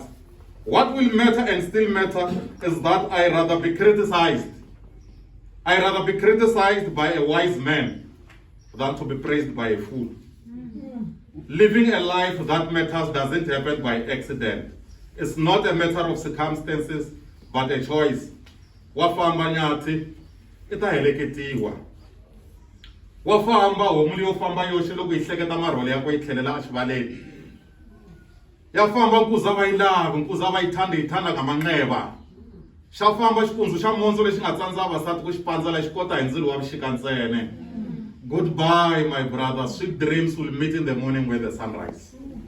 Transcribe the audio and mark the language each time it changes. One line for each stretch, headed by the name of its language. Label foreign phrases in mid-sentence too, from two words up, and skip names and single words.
English: What will matter and still matter is that I rather be criticized. I rather be criticized by a wise man than to be praised by a fool. Living a life that matters doesn't happen by accident. It's not a matter of circumstances, but a choice.
Tsonga: Wafamba nyathi, ita heleketiwa. Wafamba homu leyo famba yoxe loko yi hleketa marhole ya ku yi tlhelela a xivaleni. Ya famba nkuza va yi lava, nkuza va yi thanda ngamanxeva. Xa famba xipundzu xa mondzo lexi nga tsandza vavasati ku xi pandzela xi kota hi ndzilo wa vuxika ntsene.
English: Goodbye, my brother. Sweet dreams will meet in the morning with the sunrise.